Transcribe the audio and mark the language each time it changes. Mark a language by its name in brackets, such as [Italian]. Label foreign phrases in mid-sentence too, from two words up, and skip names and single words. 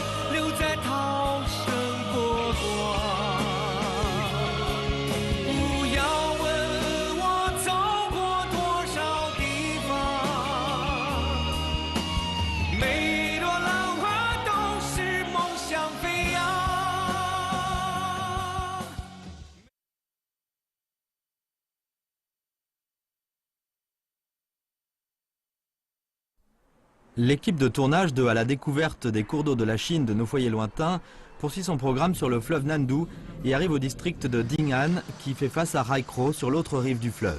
[Chinese] 留在涛声波光。不要问我走过多少地方，每一朵浪花都是梦想飞扬。 [French] L'équipe de tournage de À la découverte des cours d'eau de la Chine de nos foyers lointains poursuit son programme sur le fleuve Nandu et arrive au district de Ding'an qui fait face à Raikro sur l'autre rive du fleuve.